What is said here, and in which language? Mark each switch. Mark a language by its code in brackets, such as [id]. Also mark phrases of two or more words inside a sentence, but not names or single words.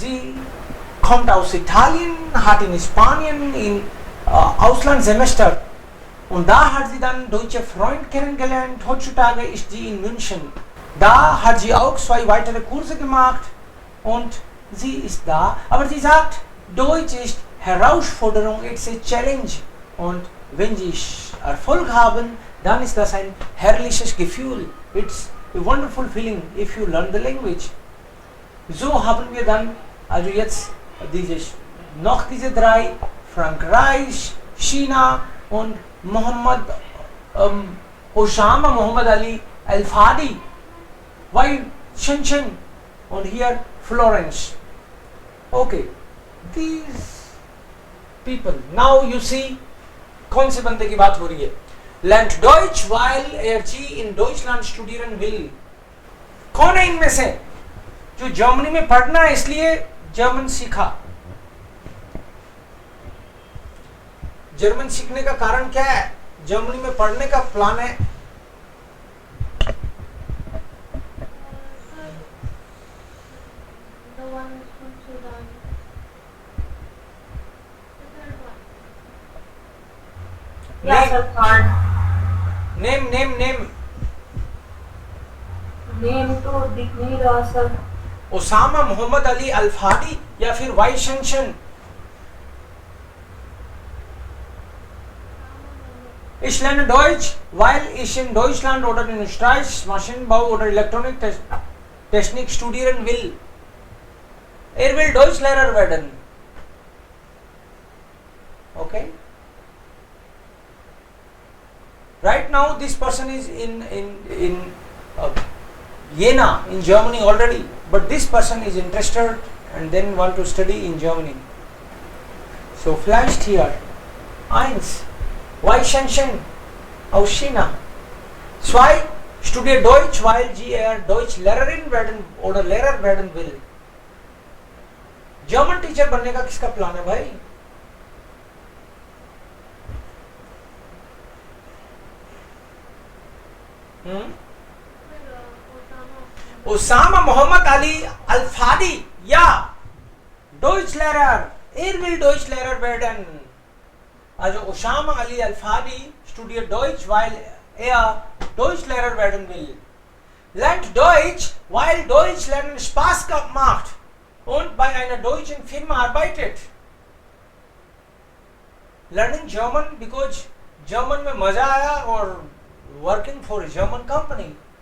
[de] Sie kommt aus Italien, hat in Spanien in Auslandssemester und da hat sie dann deutsche Freund kennengelernt. Heutzutage ist sie in München. Da hat sie auch 2 weitere Kurse gemacht und sie ist da. Aber sie sagt, Deutsch ist Herausforderung, [en] it's a challenge. [de] Und wenn sie Erfolg haben, dann ist das ein herrliches Gefühl. [en] It's a wonderful feeling if you learn the language. [de] So haben wir dann also jetzt noch diese 3, Frankreich, China und Osama Muhammad Ali Al-Fadi, [en] while Shenzhen and here Florence. Okay, these people. Now you see, [hi] कौन से बंदे की बात हो रही है? [de] Lernt Deutsch while er in Deutschland studieren will. [hi] कौन है इनमें से जो जर्मनी में पढ़ना है इसलिए जर्मन सीखा? जर्मन सीखने का कारण क्या है? जर्मनी में पढ़ने का प्लान है। [en] The one from Sudan. The third one. Yeah, sir, third. [hi] नेम नेम तो दिख नहीं रहा सर। ओसामा मोहम्मद अली अल्फादी या फिर वाई शेंशन? [de] Ich lerne Deutsch, weil ich in Deutschland oder in Österreich Maschinenbau oder Elektroniktechnik studieren will. Er will Deutschlehrer werden. [en] Okay? Right now this person is in Jena in Germany already, but this person is interested and then want to study in Germany. [de] So vielleicht hier 1. Weichenshen aus China. 2. Studiert Deutsch, weil er Deutschlehrerin werden oder Lehrer werden will. [en] German teacher [hi] बनने का किसका प्लान है भाई? [de] Osama Muhammad Ali Al-Fadi, ja, Deutschlehrer, er will Deutschlehrer werden. Also Osama Ali Al-Fadi studiert Deutsch, weil er Deutschlehrer werden will. Lernt Deutsch, weil Deutsch lernen Spaß macht und bei einer deutschen Firma arbeitet. [en] Learning German because German [hi] में मजा आया [en] और working for a German company.